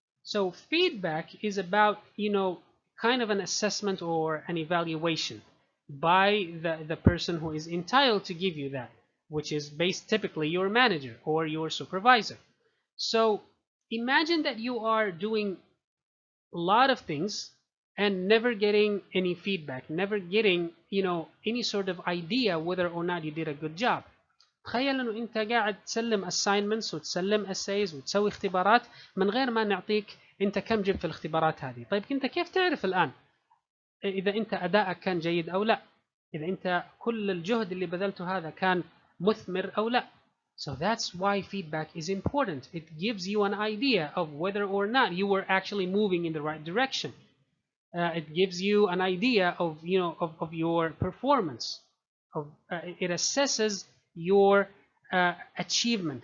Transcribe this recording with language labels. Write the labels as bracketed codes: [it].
[en] So feedback is about, kind of an assessment or an evaluation by the person who is entitled to give you that, which is based typically your manager or your supervisor. So imagine that you are doing a lot of things and never getting any feedback, never getting, any sort of idea whether or not you did a good job. [ar] تخيل انه انت قاعد تسلم assignments وتسلم essays وتسوي اختبارات من غير ما نعطيك انت كم جبت في الاختبارات هذه. طيب انت كيف تعرف الان اذا انت ادائك كان جيد او لا، اذا انت كل الجهد اللي بذلته هذا كان مثمر او لا. [en] So that's why feedback is important. It gives you an idea of whether or not you were actually moving in the right direction. It gives you an idea of of your performance. It assesses your achievement.